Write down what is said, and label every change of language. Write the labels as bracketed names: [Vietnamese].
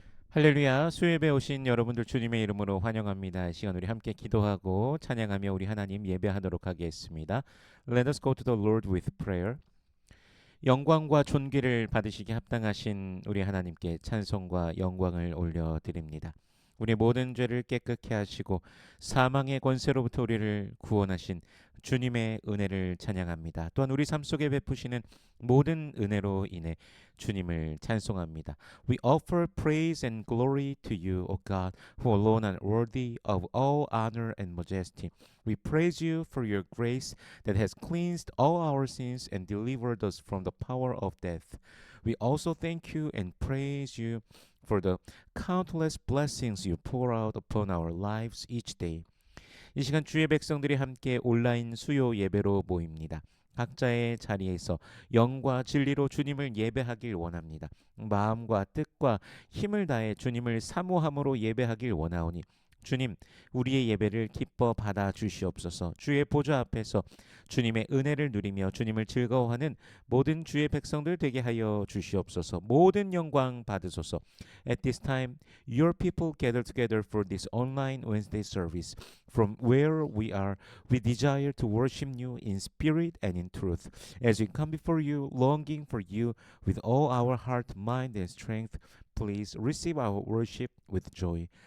[Korean] 할렐루야, 수요예배 오신 여러분들 주님의 이름으로 환영합니다. 이 시간 우리 함께 기도하고 찬양하며 우리 하나님 예배하도록 하겠습니다. [English] Let us go to the Lord with prayer. [Korean] 영광과 존귀를 받으시기 합당하신 우리 하나님께 찬송과 영광을 올려드립니다. 우리 모든 죄를 깨끗게 하시고 사망의 권세로부터 우리를 구원하신 주님의 은혜를 찬양합니다. 또한 우리 삶 속에 베푸시는 모든 은혜로 인해 주님을 찬송합니다. [English] We offer praise and glory to you, O God, who alone are worthy of all honor and majesty. We praise you for your grace that has cleansed all our sins and delivered us from the power of death. We also thank you and praise you for the countless blessings you pour out upon our lives each day. [Korean] 이 시간 주의 백성들이 함께 온라인 수요 예배로 모입니다. 각자의 자리에서 영과 진리로 주님을 예배하길 원합니다. 마음과 뜻과 힘을 다해 주님을 사모함으로 예배하길 원하오니 주님, 우리의 예배를 기뻐 받아 주시옵소서. 주의 보좌 앞에서 주님의 은혜를 누리며 주님을 즐거워하는 모든 주의 백성들 되게 하여 주시옵소서. 모든 영광 받으소서. [English] At this time, your people gather together for this online Wednesday service. From where we are, we desire to worship you in spirit and in truth. As we come before you, longing for you with all our heart, mind, and strength, please receive our worship with joy.